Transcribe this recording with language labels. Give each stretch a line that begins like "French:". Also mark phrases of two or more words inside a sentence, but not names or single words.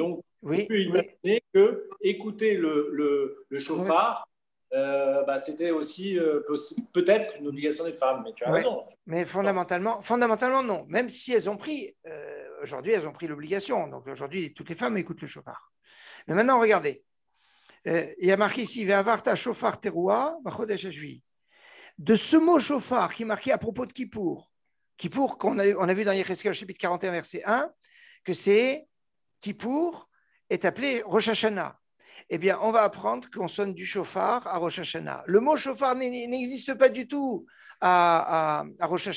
French: Donc, on peut imaginer que écouter le shofar, c'était aussi peut-être une obligation des femmes. Mais tu as raison. Mais fondamentalement, non. Même si elles ont pris, aujourd'hui, elles ont pris l'obligation. Donc, aujourd'hui, toutes les femmes écoutent le shofar. Mais maintenant, regardez. Il y a marqué ici,
Hebrew: Ve'avarta shofar teruah b'chodesh Shvi.
French: De ce mot shofar qui est marqué à propos de Kippour qu'on a vu dans Yecheskel, chapitre 41, verset 1, que c'est Kippour est appelé Rosh Hashanah. Eh bien, on va apprendre qu'on sonne du shofar à Rosh Hashanah. Le mot shofar n'existe pas du tout à Rosh Hashanah.